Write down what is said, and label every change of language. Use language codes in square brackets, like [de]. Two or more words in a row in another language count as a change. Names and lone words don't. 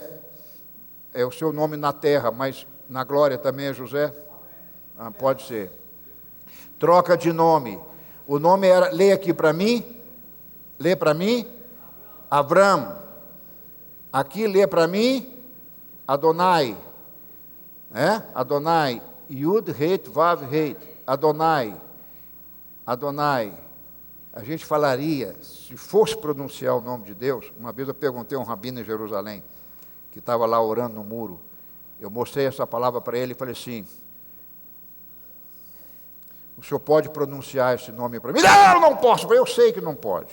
[pt] É o seu nome na terra, mas na glória também é José? Ah, pode ser. Troca de nome. O nome era, lê aqui para mim. Lê para mim. Avram. Aqui lê para mim. Adonai. Adonai. Yud, Reit, Vav, Reit. Adonai. Adonai, a gente falaria, se fosse pronunciar o nome de Deus, uma vez eu perguntei a um rabino em Jerusalém, que estava lá orando no muro, eu mostrei essa palavra para ele e falei assim, o senhor pode pronunciar esse nome para mim? Não, não posso. Eu sei que não pode.